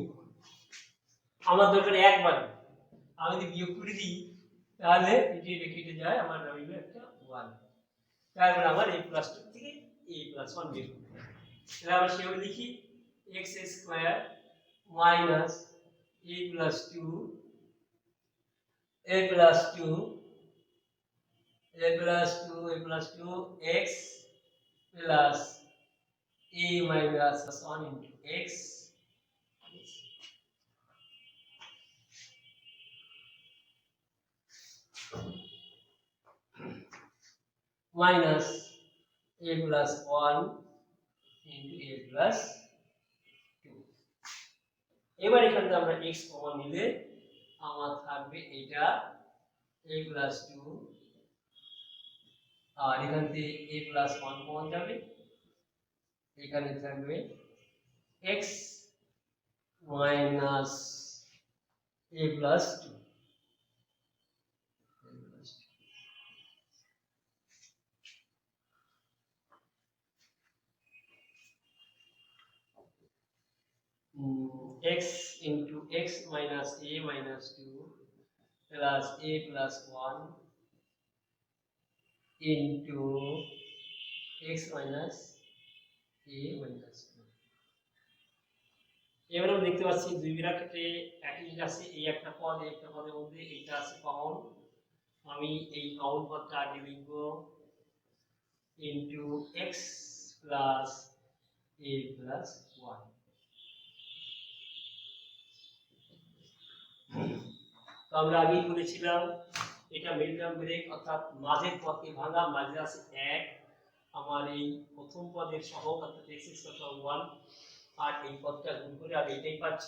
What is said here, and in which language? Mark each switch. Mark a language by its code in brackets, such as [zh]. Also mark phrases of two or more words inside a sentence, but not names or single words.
[bn] আমার দরকার একবার, আমি যদি বিয়োগ করে দিই তাহলে এটি কেটে যায়, আমার রইল একটা 1। তারপর আমার a+2 থেকে a+1 বের করতে হবে। তাহলে আমরা সেভাবে লিখি x² মাইনাস a+2 [en] x plus a minus 1 into x minus a plus 1 into a plus 2। [bn] এবার এখান থেকে আমরা x কমন নিলে আমার থাকবে এটা a plus 2, আর এখান থেকে a plus 1 কমন যাবে, এখানে থাকবে x minus a plus 2। [en] x into x minus a minus 2 plus a plus 1 into x minus a minus 2। [bn] এবারে আমরা দেখতে পাচ্ছি দুই ব্র্যাকেটে একই জিনিস আছে, এই একটা পদ এই একটা পদের মধ্যে এইটা আছে কমন। আমি এই কমন পদটা আগে লিখব into x plus a plus 1। তো আমরা আগেই বলেছিলাম এটা [en] mid term break, [bn] অর্থাৎ মাঝের পদকে ভাঙা, মাঝে আছে 1, আমার এই প্রথম পদের সহগ অর্থাৎ x² 1, আর এই পদটা গুণ করে আমি এটাই পাচ্ছি।